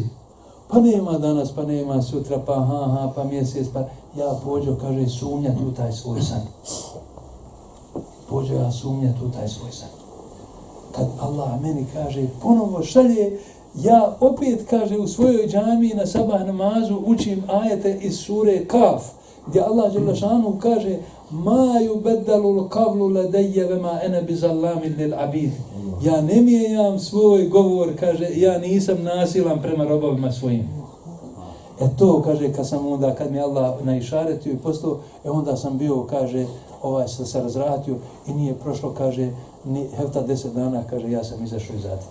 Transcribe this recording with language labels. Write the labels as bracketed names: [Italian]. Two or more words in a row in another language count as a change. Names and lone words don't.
[Bosnian] Pa nema danas, pa nema sutra, pa mjesec, pa ja pođo, kaže, sumnjat u taj svoj san. Pođo ja sumnjat u taj svoj san. Kad Allah meni kaže, ponovo šalje, ja opet, kaže, u svojoj džamiji na sabah namazu učim ajete iz sure Kaf, gdje Allah dželešanu kaže, [Arabic] ما يبدل القول لدي وما أنا بظلام للعبيد. [Bosnian] Ja ne mijenjam svoj govor, kaže, ja nisam nasilan prema robovima svojim. To, kaže, kad mi Allah naišaretio i postao, onda sam bio, kaže, se razratio i nije prošlo, kaže, ni hefta 10 dana, kaže, ja sam izašao iz zatvora.